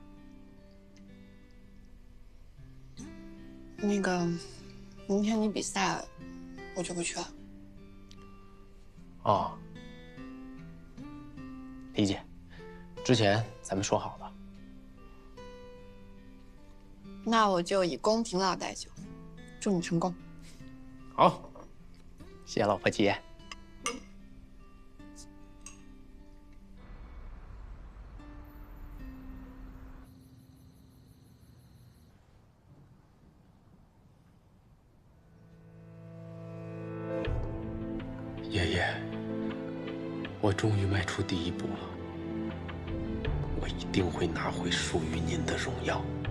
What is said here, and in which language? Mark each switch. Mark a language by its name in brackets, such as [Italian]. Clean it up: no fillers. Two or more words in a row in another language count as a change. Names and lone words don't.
[Chinese] 那個，明天你比賽，我就不去了。哦，理解。之前咱們說好的。那我就以公平老帶酒，祝你成功。好，謝謝老婆姐。爺爺，我終於邁出第一步了，我一定會拿回屬於您的榮耀。